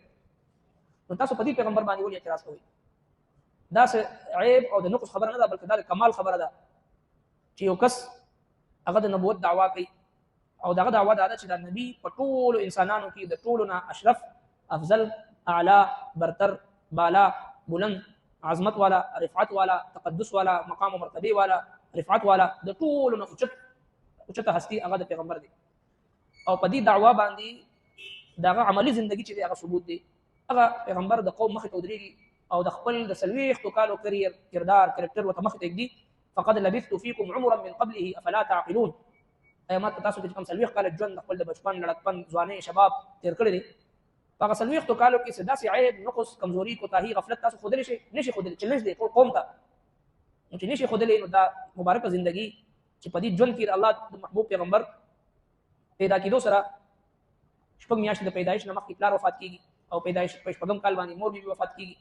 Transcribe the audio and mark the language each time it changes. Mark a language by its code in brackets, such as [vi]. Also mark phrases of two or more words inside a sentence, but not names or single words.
[ps] نو تاسو په دې پیغمبر باندې ولې اعتراض کوئ؟ دا څه عیب او د نقص خبره نه ده، بلکې دا د کمال خبره ده چې یو کس هغه د نبوت دعوا کوي او دغه دعوا دا ده چې دا نبی په ټولو انسانانو کې د ټولو نه اشرف، افضل، اعلی، [ur] برتر، بالا، بلند، عظمت والا، رفعت والا، تقدس والا، مقام و مرتبه والا، رفعت والا، [ps] د ټولو نه اوچته هستی هغه د پیغمبر دی. او په دې دعوا باندې دغه [ur] عملی زندگی [ps] چې دی هغه ثبوت دی. هغه پیغمبر د قوم مخې ته ودرېږي او د خپل د 40 کالو کردار کرکټر ورته مخې ته ږدي. [ar] فقد لبثت فيكم عمرا من قبله افلا تعقلون. [ps] ایامات تاسو کې کوم 40 کال ژوند خپل د بچپن، لړکپن، ځوانۍ، شباب تیر کړی دی. هغه 40 کالو کې څه داسې عیب، نقص، کمزوري، کوتاهي، غفلت تاسو ښودلی شئ؟ نشئ ښودلی. چیلنج دی ټول قوم ته. نو چې نشئ ښودلی، نو دا مبارکه زندگی چې په دې ژوند کې الله د محبوب پیغمبر پیدا کېدو سره 6 میاشتې د پیدایش نه مخکې پلار وفات کېږي او پیدایش په 6 کال باندې مور بیبي وفات کېږي.